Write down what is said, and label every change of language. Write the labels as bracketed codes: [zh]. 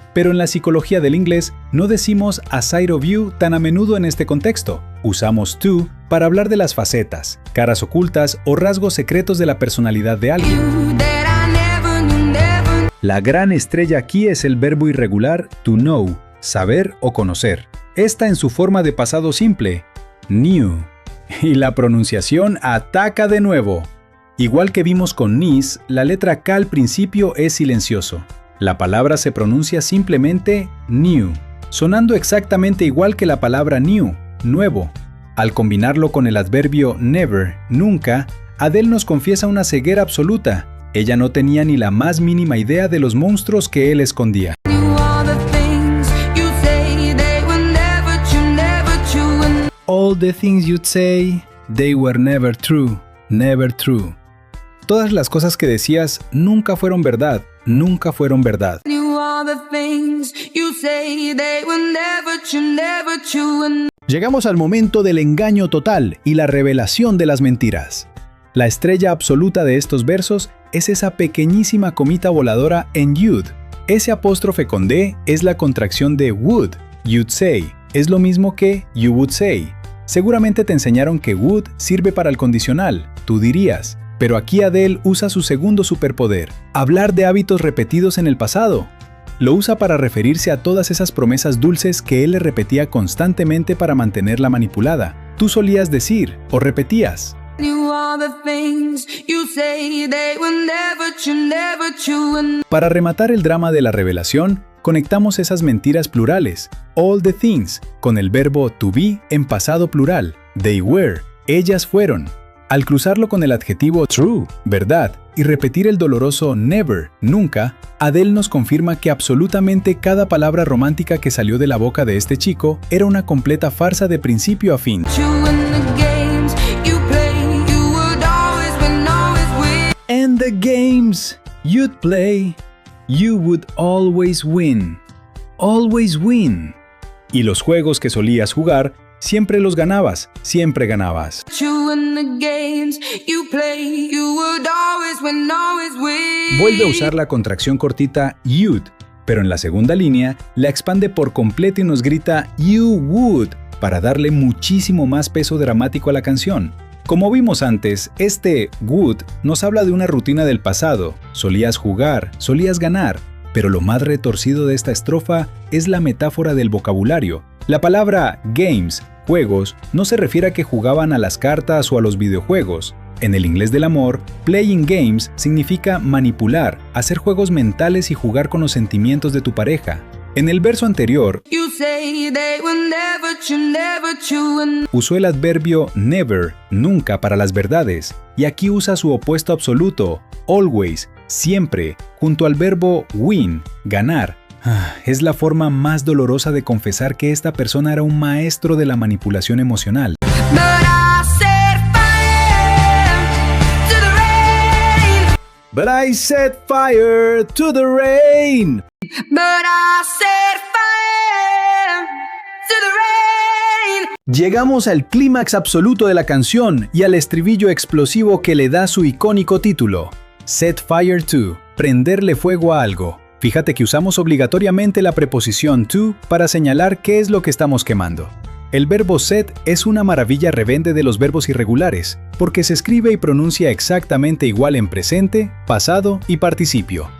[es] Pero en la psicología del inglés no decimos [en] a side of you [es] tan a menudo en este contexto. Usamos to para hablar de las facetas, caras ocultas o rasgos secretos de la personalidad de alguien. [en] You that I never knew, never. [es] La gran estrella aquí es el verbo irregular to know, saber o conocer. Esta en su forma de pasado simple, knew. Y la pronunciación ataca de nuevo. Igual que vimos con knees, la letra K al principio es silencioso. La palabra se pronuncia simplemente new, sonando exactamente igual que la palabra new, nuevo. Al combinarlo con el adverbio never, nunca, Adele nos confiesa una ceguera absoluta. Ella no tenía ni la más mínima idea de los monstruos que él escondía. [en] You all the things you say, they were never true, never true. And All the things you'd say, they were never true, never true. [es] Todas las cosas que decías nunca fueron verdad, nunca fueron verdad. [en] you all the things you say, they were never true, never true. And [es] Llegamos al momento del engaño total y la revelación de las mentiras. La estrella absoluta de estos versos es esa pequeñísima comita voladora en you'd. Ese apóstrofe con D es la contracción de would, [en] you'd say. [es] Es lo mismo que [en] you would say. [es] Seguramente te enseñaron que would sirve para el condicional, tú dirías. Pero aquí Adele usa su segundo superpoder, hablar de hábitos repetidos en el pasado. Lo usa para referirse a todas esas promesas dulces que él le repetía constantemente para mantenerla manipulada. Tú solías decir o repetías. [en] you all the things you say, they were never true, never true. And [es] Para rematar el drama de la revelación, conectamos esas mentiras plurales, [en] all the things, [es] con el verbo to be en pasado plural, [en] they were, [es] ellas fueron. Al cruzarlo con el adjetivo true, verdad, y repetir el doloroso never, nunca, Adele nos confirma que absolutamente cada palabra romántica que salió de la boca de este chico era una completa farsa de principio a fin. [en] true in the games you play, you would always win, always win. And the games you'd play, you would always win. Always win. [es] Y los juegos que solías jugar, siempre los ganabas, siempre ganabas. [en] True in the games you play, you would always win, always win. [es] Vuelve a usar la contracción cortita you'd, pero en la segunda línea la expande por completo y nos grita [en] you would [es] para darle muchísimo más peso dramático a la canción. Como vimos antes, este would nos habla de una rutina del pasado. Solías jugar, solías ganar, pero lo más retorcido de esta estrofa es la metáfora del vocabulario. La palabra games, juegos, no se refiere a que jugaban a las cartas o a los videojuegos. En el inglés del amor, [en] playing games [es] significa manipular, hacer juegos mentales y jugar con los sentimientos de tu pareja. En el verso anterior, [en] You say they were never true, never true. And [es] usó el adverbio never, nunca para las verdades, y aquí usa su opuesto absoluto, always, siempre, junto al verbo win, ganar. Es la forma más dolorosa de confesar que esta persona era un maestro de la manipulación emocional. [en] but I set fire to the rain. But I set fire to the rain. But I set fire to the rain. [es] Llegamos al clímax absoluto de la canción y al estribillo explosivo que le da su icónico título. [en] Set fire to, [es] prenderle fuego a algo. Fíjate que usamos obligatoriamente la preposición to para señalar qué es lo que estamos quemando. El verbo set es una maravilla rebelde de los verbos irregulares, porque se escribe y pronuncia exactamente igual en presente, pasado y participio.